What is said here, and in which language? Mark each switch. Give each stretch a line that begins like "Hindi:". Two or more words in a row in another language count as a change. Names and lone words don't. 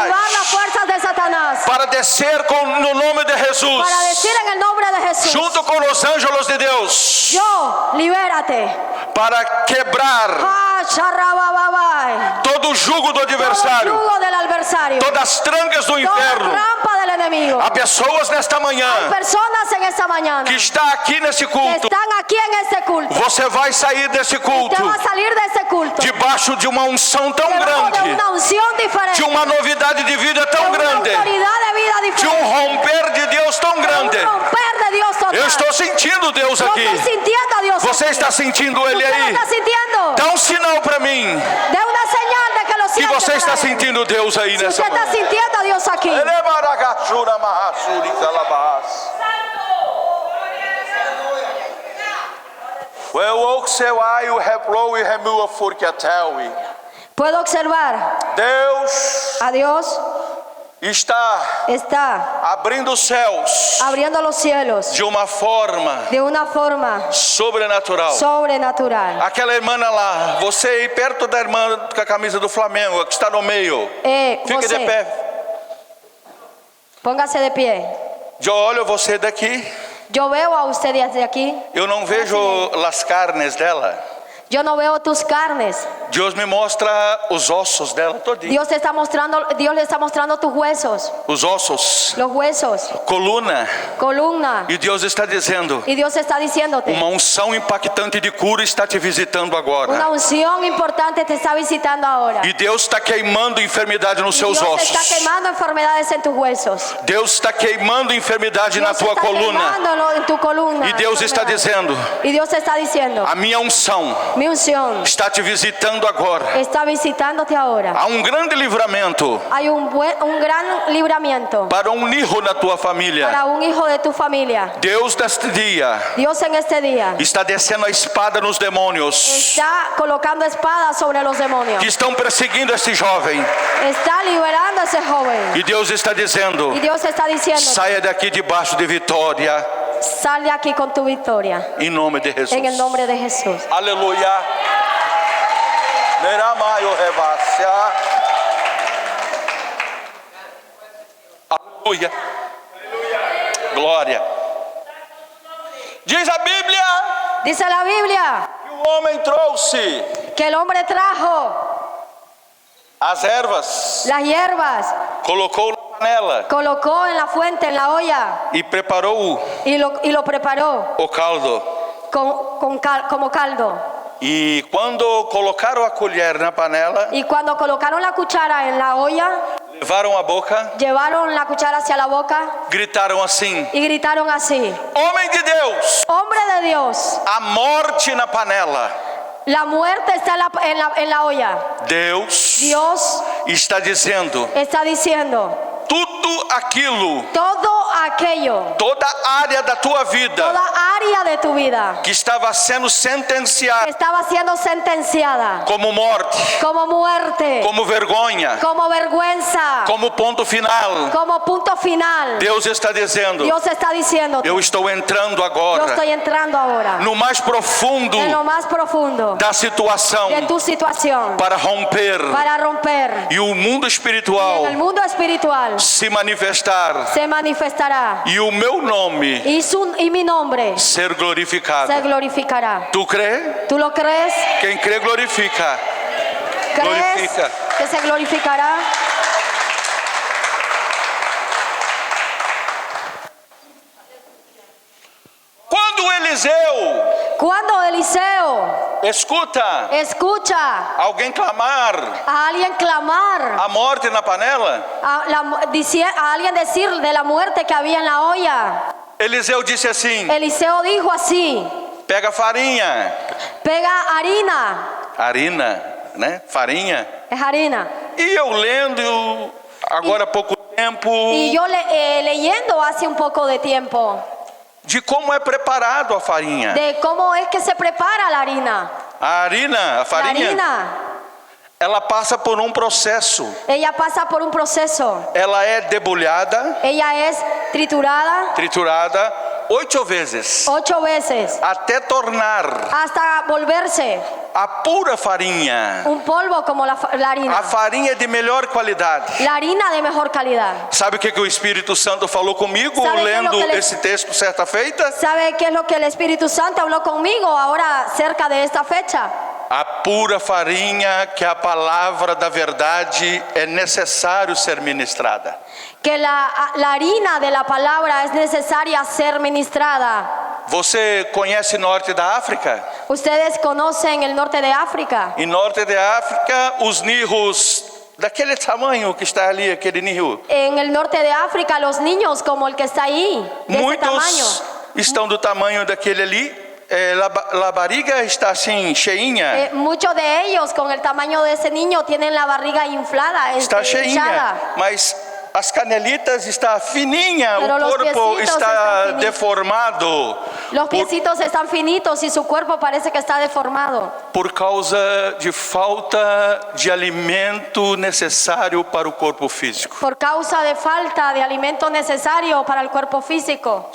Spanish: derribar las fuerzas de Satanás,
Portuguese: para descer no nome de Jesus,
Spanish: para decir en el nombre de Jesús,
Portuguese: junto com os anjos de Deus,
Spanish: yo, libérate.
Portuguese: para quebrar Ah, charrabababai. todo o jugo do
Spanish: Todo
Portuguese: adversário,
Spanish: yugo del adversario,
Portuguese: todas as trancas do
Spanish: toda
Portuguese: inferno.
Spanish: trampa del enemigo.
Portuguese: Há pessoas nesta manhã
Spanish: Personas en esta mañana
Portuguese: que está aqui nesse
Spanish: que
Portuguese: culto.
Spanish: están aquí en este culto.
Portuguese: Você vai sair desse culto
Spanish: Usted va a salir de ese culto
Portuguese: debaixo de uma unção tão
Spanish: debajo de
Portuguese: grande,
Spanish: una unción diferente,
Portuguese: de uma novidade de vida
Spanish: de
Portuguese: tão
Spanish: una
Portuguese: grande,
Spanish: autoridad de vida
Portuguese: de diferente, romper de Deus tão
Spanish: de
Portuguese: grande.
Spanish: un romper de Dios total.
Portuguese: Eu estou sentindo Deus
Spanish: Yo
Portuguese: aqui.
Spanish: estoy sintiendo a Dios.
Portuguese: Você
Spanish: aquí.
Portuguese: está sentindo Ele
Spanish: ¿Usted lo
Portuguese: aí?
Spanish: está sintiendo?
Portuguese: Dá um sinal para mim
Spanish: De una señal de que lo
Portuguese: que
Spanish: siente.
Portuguese: você está
Spanish: para él.
Portuguese: sentindo Deus aí
Spanish: Si
Portuguese: nessa
Spanish: usted está
Portuguese: manhã.
Spanish: sintiendo a Dios aquí, puedo observar
Portuguese: Deus
Spanish: a Dios
Portuguese: está abrindo os céus
Spanish: abriendo los cielos
Portuguese: de uma forma
Spanish: de una forma
Portuguese: sobrenatural.
Spanish: sobrenatural.
Portuguese: Aquela irmã lá, você aí perto da irmã com a camisa do Flamengo, que está no meio. Fique de José, pé.
Spanish: póngase de pie.
Portuguese: Eu olho você daqui,
Spanish: Yo veo a usted desde aquí.
Portuguese: eu não vejo as carnes dela.
Spanish: Yo no veo tus carnes.
Portuguese: Deus me mostra os ossos dela todinho.
Spanish: Dios le está mostrando tus huesos,
Portuguese: Os ossos,
Spanish: los huesos,
Portuguese: coluna.
Spanish: columna.
Portuguese: E Deus está dizendo:
Spanish: Y Dios está diciéndote,
Portuguese: uma unção impactante de cura está te visitando
Spanish: una
Portuguese: agora.
Spanish: unción importante te está visitando ahora.
Portuguese: E Deus está queimando enfermidade nos seus
Spanish: Dios está
Portuguese: ossos.
Spanish: quemando enfermedades en tus huesos.
Portuguese: Deus está queimando enfermidade na
Spanish: Dios
Portuguese: tua
Spanish: está
Portuguese: coluna.
Spanish: quemándolo en tu columna.
Portuguese: E Deus está
Spanish: enfermedades.
Portuguese: dizendo:
Spanish: Y Dios está diciendo,
Portuguese: a minha unção
Spanish: mi unción
Portuguese: está te visitando visitando agora.
Spanish: está visitándote ahora.
Portuguese: Há um grande livramento
Spanish: Hay un gran libramiento
Portuguese: para um hijo na tua família.
Spanish: para un hijo de tu familia.
Portuguese: Deus neste dia
Spanish: Dios en este día
Portuguese: está descendo a espada nos demônios
Spanish: está colocando espadas sobre los demonios.
Portuguese: que estão perseguindo esse jovem.
Spanish: Está liberando a ese joven.
Portuguese: E Deus está dizendo:
Spanish: Y Dios está diciendo,
Portuguese: saia daqui debaixo de vitória,
Spanish: sal de aquí con tu victoria.
Portuguese: em nome de Jesus.
Spanish: En el nombre de Jesús.
Portuguese: Aleluia. Neramayo rebacia. Aleluia. Glória. Diz a Bíblia
Spanish: Dice la Biblia
Portuguese: que o homem trouxe
Spanish: que el hombre trajo
Portuguese: as ervas,
Spanish: las hierbas,
Portuguese: colocou na panela
Spanish: colocó en la fuente, en la olla
Portuguese: e preparou
Spanish: y lo preparó
Portuguese: o caldo.
Spanish: como caldo.
Portuguese: E quando colocaram a colher na panela,
Spanish: Y cuando colocaron la cuchara en la olla,
Portuguese: levaram a boca,
Spanish: llevaron la cuchara hacia la boca
Portuguese: gritaram assim:
Spanish: y gritaron así:
Portuguese: homem de Deus,
Spanish: hombre de Dios,
Portuguese: a morte na panela.
Spanish: la muerte está en la olla.
Portuguese: Deus
Spanish: Dios
Portuguese: está dizendo:
Spanish: está diciendo,
Portuguese: tudo aquilo,
Spanish: todo aquello,
Portuguese: toda área da tua vida
Spanish: toda área de tu vida
Portuguese: que estava sendo sentenciada
Spanish: estaba siendo sentenciada
Portuguese: como morte,
Spanish: como muerte,
Portuguese: como vergonha,
Spanish: como vergüenza,
Portuguese: como ponto final,
Spanish: como punto final.
Portuguese: Deus está dizendo:
Spanish: Dios está diciendo,
Portuguese: eu estou entrando
Spanish: yo
Portuguese: agora
Spanish: estoy entrando ahora
Portuguese: no mais profundo
Spanish: en lo más profundo
Portuguese: da situação
Spanish: de tu situación
Portuguese: para romper
Spanish: para romper.
Portuguese: e o mundo espiritual
Spanish: En el mundo espiritual
Portuguese: se manifestar
Spanish: se manifestará
Portuguese: e o meu nome
Spanish: y mi nombre
Portuguese: ser glorificado.
Spanish: se glorificará.
Portuguese: Tu crê?
Spanish: ¿Tú lo crees?
Portuguese: Quem crê glorifica.
Spanish: ¿Crees
Portuguese: Glorifica.
Spanish: que se glorificará?
Portuguese: Quando Eliseu
Spanish: Cuando Eliseo
Portuguese: escuta
Spanish: escucha
Portuguese: alguém clamar
Spanish: a alguien clamar,
Portuguese: a morte na panela,
Spanish: a alguien decir de la muerte que había en la olla,
Portuguese: Eliseu disse assim:
Spanish: Eliseo dijo así:
Portuguese: pega farinha,
Spanish: pega harina,
Portuguese: né? Farinha.
Spanish: es harina.
Portuguese: E eu lendo agora há pouco tempo
Spanish: Y yo leyendo hace un poco de tiempo
Portuguese: de como é preparado a farinha.
Spanish: de cómo es que se prepara la harina.
Portuguese: A
Spanish: La
Portuguese: farinha,
Spanish: harina,
Portuguese: ela passa por um processo.
Spanish: ella pasa por un proceso.
Portuguese: Ela é debulhada,
Spanish: Ella es
Portuguese: triturada 8 vezes,
Spanish: 8 veces
Portuguese: até tornar
Spanish: hasta volverse
Portuguese: a pura farinha.
Spanish: un polvo como la harina.
Portuguese: A farinha de melhor qualidade.
Spanish: La harina de mejor calidad.
Portuguese: Sabe o que o Espírito Santo falou comigo
Spanish: Sabe
Portuguese: lendo
Spanish: que
Portuguese: esse texto certa feita?
Spanish: ¿Sabe qué es lo que el Espíritu Santo habló conmigo ahora cerca de esta fecha?
Portuguese: A pura farinha, que a palavra da verdade é necessário ser ministrada.
Spanish: Que la harina de la palabra es necesaria ser ministrada.
Portuguese: Você conhece norte da África?
Spanish: Ustedes conocen el norte de África.
Portuguese: Em norte da África, os nirros daquele tamanho que está ali, aquele nirro,
Spanish: En el norte de África los niños como el que está ahí, de ese tamaño.
Portuguese: muitos estão do tamanho daquele ali. A barriga está assim, cheinha.
Spanish: Muchos de ellos con el tamaño de ese niño tienen la barriga inflada,
Portuguese: Está cheinha,
Spanish: hinchada.
Portuguese: mas as canelitas está fininha,
Spanish: Pero
Portuguese: o
Spanish: los
Portuguese: corpo
Spanish: piecitos
Portuguese: está
Spanish: están finitos.
Portuguese: deformado
Spanish: Los piecitos están finitos y su cuerpo parece que está deformado.
Portuguese: por causa de falta de alimento necessário para o corpo físico.
Spanish: Por causa de falta de alimento necesario para el cuerpo físico.